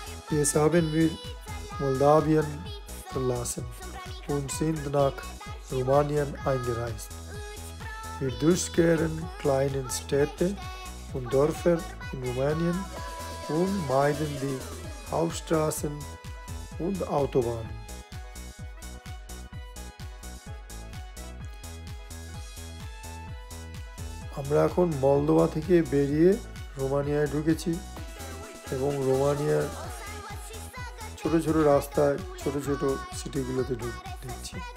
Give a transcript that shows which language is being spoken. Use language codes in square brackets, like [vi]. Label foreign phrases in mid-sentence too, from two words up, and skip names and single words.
[de] Jetzt haben wir Moldawien verlassen und sind nach Rumänien eingereist. Wir durchqueren kleine Städte und Dörfer in Rumänien und meiden die Hauptstraßen und Autobahnen. [bn] আমরা এখন মলদোভা থেকে বেরিয়ে রোমানিয়ায় ঢুকেছি এবং রোমানিয়ার ছোট ছোট রাস্তায় ছোট ছোট সিটিগুলোতে ঢুকছি।